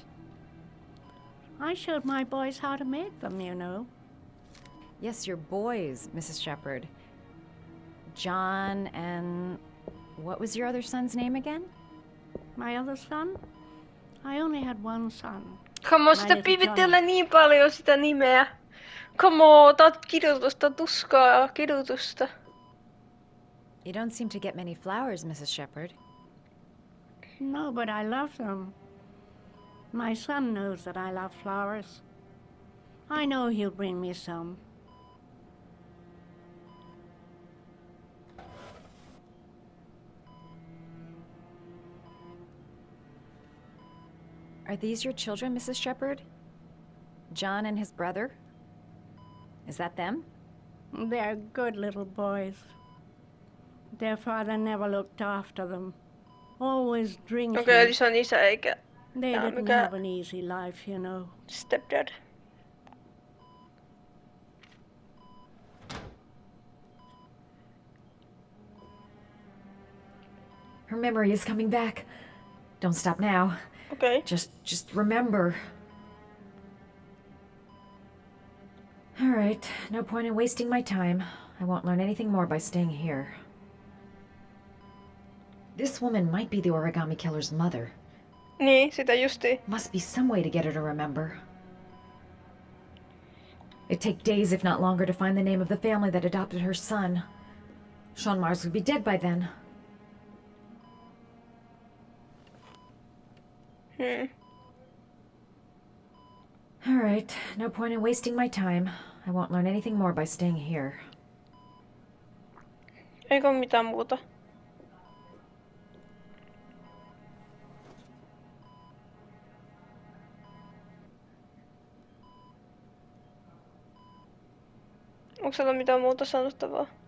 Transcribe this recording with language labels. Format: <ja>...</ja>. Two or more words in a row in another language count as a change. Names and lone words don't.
<en>I showed my boys how to make them, you know. Yes, your boys, Mrs. Shepherd. John and... what was your other son's name again? My other son? I only had one son. Come on,</en> <fi>sitä piivittelee niin paljon sitä nimeä.</fi> <en>Come on,</en> <fi>otat kidutusta, tuskaa, kidutusta.</fi> <en>You don't seem to get many flowers, Mrs. Shepherd. No, but I love them. My son knows that I love flowers. I know he'll bring me some. Are these your children, Mrs. Shepherd? John and his brother? Is that them? They're good little boys. Their father never looked after them. Always drinking.</en> <fi>Okei, eli se on isä eikä...</fi> <en>They didn't have an easy life, you know. Stepdad. Her memory is coming back. Don't stop now.</en> <fi>Okei.</fi> <en>Just remember. All right, no point in wasting my time. I won't learn anything more by staying here. This woman might be the origami killer's mother.</en> <fi>Niin, sitä justiin.</fi> <en>Must be some way to get her to remember. It'd take days, if not longer, to find the name of the family that adopted her son. Sean Mars would be dead by then. Alright, no point in wasting my time. I won't learn anything more by staying here.</en> <fi>Eikö mitään muuta? Onko siellä mitään muuta sanottavaa?</fi>